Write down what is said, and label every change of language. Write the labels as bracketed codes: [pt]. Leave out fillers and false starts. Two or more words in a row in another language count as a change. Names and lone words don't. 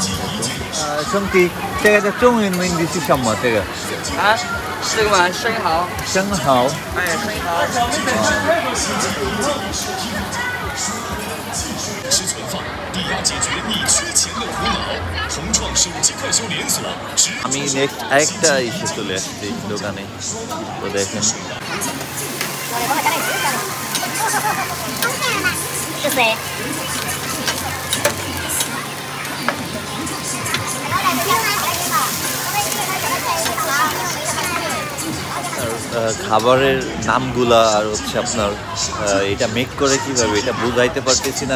[zh] 兄弟，这个的中文名字是什么？这个啊，这个嘛，生蚝。生蚝。哎，生蚝。吃存放，地要解决你缺钱的苦恼。同创手机快修连锁。 [bn] আমি নেক্সট আরেকটা ইস্যু চলে আসছি দোকানে, তো দেখেন। [zh] 是谁？ [bn] খাবারের নামগুলা আর হচ্ছে আপনার এটা মেক করে কীভাবে এটা বুঝাইতে পারতেছি না।